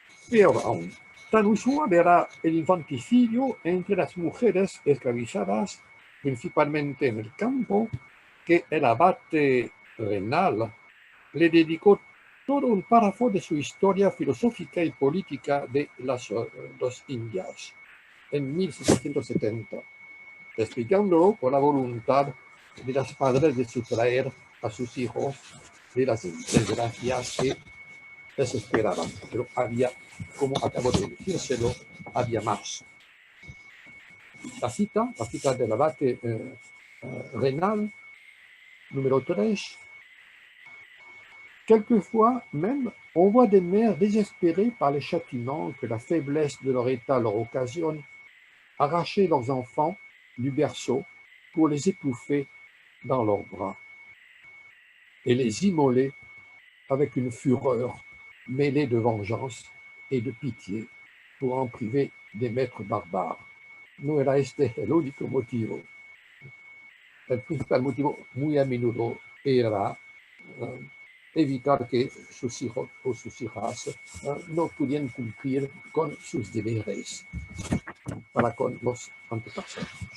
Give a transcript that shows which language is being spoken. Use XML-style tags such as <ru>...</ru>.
<es>Peor aún, tan usual era el infanticidio entre las mujeres esclavizadas, principalmente en el campo, que el abate Renal le dedicó todo un párrafo de su historia filosófica y política de las dos Indias en 1770, explicándolo por la voluntad de las padres de sustraer a sus hijos de las desgracias que les esperaban. Pero había, como acabo de decírselo, había más. La cita del abate Renal, numéro 3.</es> <fr>Quelquefois même, on voit des mères désespérées par les châtiments que la faiblesse de leur état leur occasionne, arracher leurs enfants du berceau pour les étouffer dans leurs bras et les immoler avec une fureur mêlée de vengeance et de pitié pour en priver des maîtres barbares.</fr> <es>No era este el único motivo. El principal motivo muy a menudo era evitar que sus hijos o sus hijas no pudieran cumplir con sus deberes para con los antepasados.</es>